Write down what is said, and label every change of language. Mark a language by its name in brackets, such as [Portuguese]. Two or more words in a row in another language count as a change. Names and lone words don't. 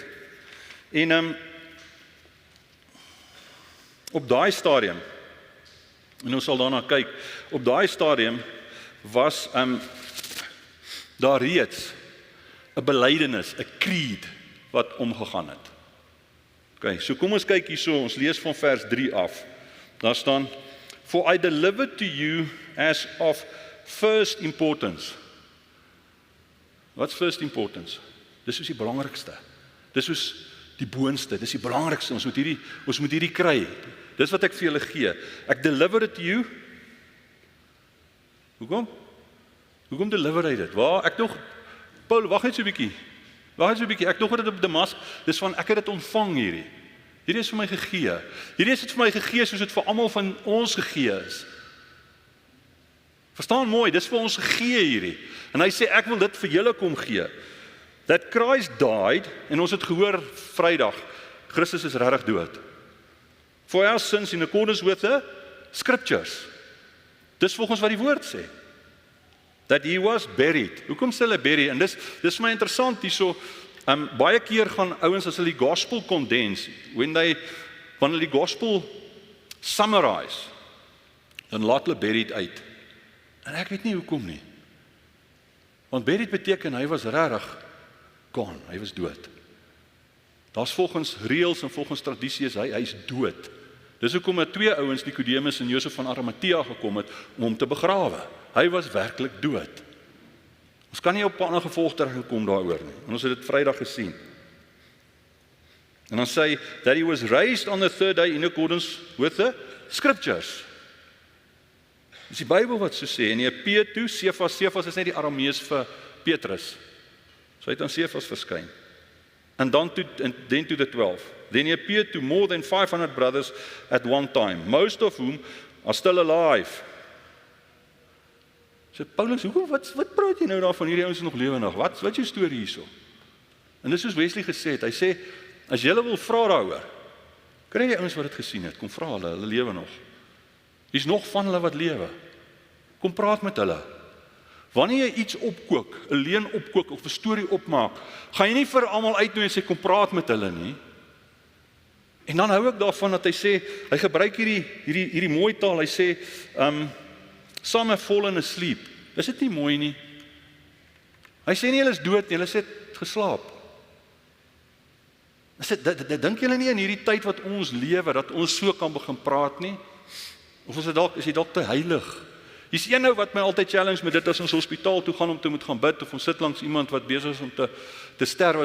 [Afrikaans] En op daai stadium, en ons sal daarna kyk, op daai stadium was daar reeds 'n belydenis, 'n creed wat omgegaan het. Okay, so kom ons kyk hierso, ons lees van vers 3 af. Daar staan: [English] For I delivered to you as of First importance. What's first importance? [Afrikaans] Dis soos die belangrikste. Dis soos die boonste, dis die belangrikste. Ons moet hierdie kry. Dis wat ek vir julle gee. [English] Ek deliver it to you. [Afrikaans] Hoekom deliver hy dit? Paul, wag net so 'n bietjie. Ek dog dit op Damaskus. Dis van ek het dit ontvang hierdie. Hierdie is vir my gegee. Hierdie is dit vir my gegee soos dit vir almal van ons gegee is. Verstaan mooi, dis vir ons gegee hierdie. En hy sê ek wil dit vir julle kom gee. [English] That Christ died, [Afrikaans] en ons het gehoor Vrydag, Christus is regtig dood. [English] For our sins in accordance with the scriptures. [Afrikaans] Dis volgens wat die woord sê. [English] That he was buried. [Afrikaans] Hoekom sê hulle buried? En dis vir my interessant hierso. Baie keer gaan ouens as hulle die [English] gospel condense, [Afrikaans] wanneer hulle die [English] gospel summarize, [Afrikaans] dan laat hulle buried uit. En ek weet nie hoekom nie. Want buried beteken hy was regtig gone, hy was dood. Daar's volgens reëls en volgens tradisie hy's dood. Dis hoekom 2 ouens, Nikodemus en Josef van Arimatea gekom het om hom te begrawe. Hy was werklik dood. Ons kan nie op 'n ander gevolgtrekking kom daaroor nie. En ons het dit Vrydag gesien. En dan sê hy [English] that he was raised on the third day in accordance with the scriptures. [Afrikaans] Dis die Bybel wat so sê. En hy [English] appeared to [Afrikaans] Cephas is net die Aramees vir Petrus. So hy het aan Cephas verskyn. [English] And then to the 12. Then he appeared to more than 500 brothers at one time, most of whom are still alive. [Afrikaans] So Paulus, wat praat jy nou daarvan, hierdie ouens nog lewendig? Wat is jou storie hierso? En dis soos Wesley gesê het, hy sê, as jy wil vra daaroor, kry jy ouens wat dit gesien het, kom vra hulle lewe nog. Hier's nog van hulle wat lewe. Kom praat met hulle. Wanneer jy iets opkook, 'n leuen opkook of 'n storie opmaak, gaan jy nie vir almal uitnooi en sê kom praat met hulle nie. En dan hou ek daarvan dat hy sê, hy gebruik hierdie mooi taal, hy sê, [English] some have fallen asleep. [Afrikaans] Is dit nie mooi nie? Hy sê nie hulle is dood nie, hulle het geslaap. Dink julle nie in hierdie tyd wat ons lewe, dat ons so kan begin praat nie? Of is jy dalk te heilig? Hier's een nou wat my altyd challenge met dit as ons hospitaal toe gaan om te moet gaan bid, of ons sit langs iemand wat besig is om te sterwe.